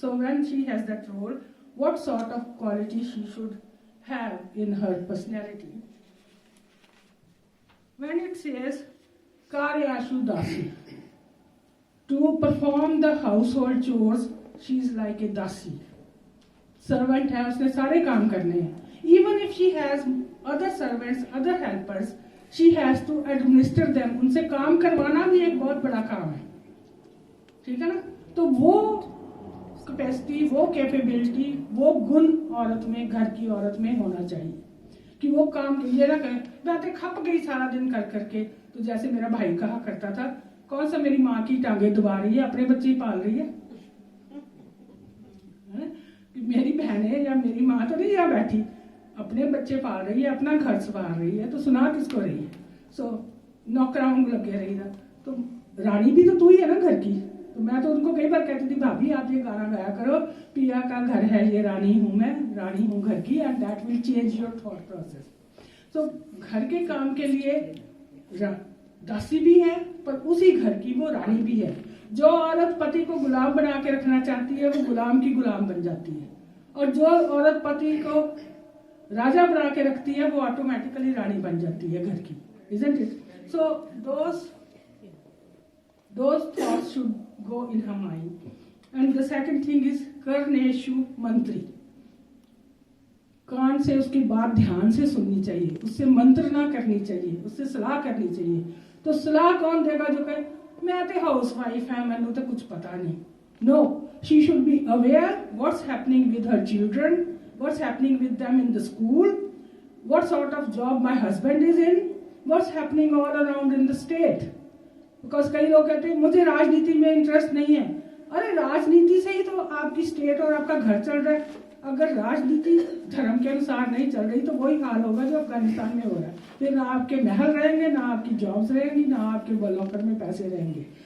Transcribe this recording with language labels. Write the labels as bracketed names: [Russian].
[English] So when she has that role, what sort of quality she should have in her personality? When it says Karyashu dasi, to perform the household chores, she is like a dasi. [Hindi] Servant है, उसने सारे काम करने हैं. [English] Even if she has other servants, other helpers, she has to administer them. [Hindi] उनसे काम करवाना भी एक बहुत बड़ा काम है, ठीक है ना? तो वो कैपेसिटी, वो कैपेबिलिटी, वो गुण औरत में, घर की औरत में होना चाहिए कि वो काम ये ना कहे बातें खप गई सारा दिन कर करके. तो जैसे मेरा भाई कहा करता था, कौन सा मेरी माँ की टांगे दबा रही है, अपने बच्चे ही पाल रही है. मेरी बहनें या मेरी माँ तो नहीं यहाँ बैठी, अपने बच्चे पाल रही है, अपना घर संभाल रही है, तो सुना किसको रही है? सो नौकराओं लगे रही था. तो रानी भी तो तू ही है ना घर की. तो मैं तो उनको कई बार कहती थी, भाभी आप ये गाना गाया करो, पिया का घर है ये, रानी हूँ मैं, रानी हूँ घर की, [English] And that will change your thought process. [Hindi] तो घर के काम के लिए दासी भी है, पर उसी घर की वो रानी भी है. जो औरत पति को गुलाम बना के रखना चाहती है, वो गुलाम की गुलाम बन जाती है, और जो औरत पति को राजा बना के रखती है, वो ऑटोमेटिकली रानी बन जाती है घर की. [English] Isn't it? So those thoughts should go in her mind. And the second thing is कर्णेषु मंत्री. [Hindi] कान से उसकी बात ध्यान से सुननी चाहिए, उससे मंत्र ना करनी चाहिए, उससे सलाह करनी चाहिए. तो सलाह कौन देगा जो कहे मैं तो हाउस वाइफ है, मैंने तो कुछ पता नहीं. [English] No, she should be aware what's happening with her children, what's happening with them in the school, what sort of job my husband is in, what's happening all around in the state. [Hindi] Because कई लोग कहते हैं मुझे राजनीति में interest नहीं है. अरे राजनीति से ही तो आपकी स्टेट और आपका घर चल रहा है. अगर राजनीति धर्म के अनुसार नहीं चल रही तो वही हाल होगा जो अफगानिस्तान में हो रहा है. फिर ना आपके महल रहेंगे, ना आपकी जॉब्स रहेंगी, ना आपके लॉकर में पैसे रहेंगे.